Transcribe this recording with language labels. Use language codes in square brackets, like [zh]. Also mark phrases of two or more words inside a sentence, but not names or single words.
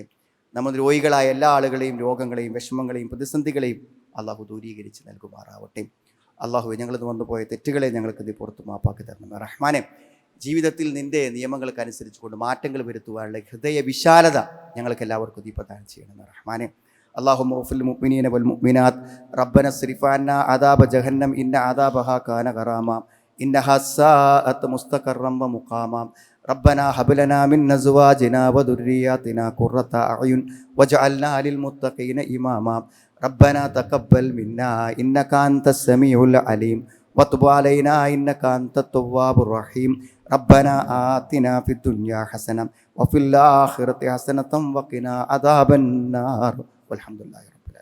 [ml] നമ്മൾ രോഗികളായ എല്ലാ ആളുകളെയും രോഗങ്ങളെയും വിഷമങ്ങളെയും പ്രതിസന്ധികളെയും അള്ളാഹു ദൂരീകരിച്ച് നൽകുമാറാവട്ടെ. അള്ളാഹു ഞങ്ങളിത് വന്നുപോയ തെറ്റുകളെ ഞങ്ങൾക്ക് ഇത് പുറത്ത് മാപ്പാക്കി തരണം. റഹ്മാനെ, ജീവിതത്തിൽ നിൻ്റെ നിയമങ്ങൾക്കനുസരിച്ച് കൊണ്ട് മാറ്റങ്ങൾ വരുത്തുവാനുള്ള ഹൃദയ വിശാലത ഞങ്ങൾക്ക് എല്ലാവർക്കും നീ പ്രദാനം ചെയ്യണം. റഹ്മാനെ, [ar] اللهم اغفر للمؤمنين والمؤمنات ربنا اصرف عنا عذاب جهنم إن عذابها كان غراما إنها ساءت مستقرا ومقاما ربنا هب لنا من أزواجنا وذرياتنا قرة أعين واجعلنا للمتقين إماما ربنا تقبل منا إنك أنت السميع العليم وتب علينا إنك أنت التواب الرحيم ربنا آتنا في الدنيا حسنة وفي الآخرة حسنة وقنا عذاب النار والحمد لله.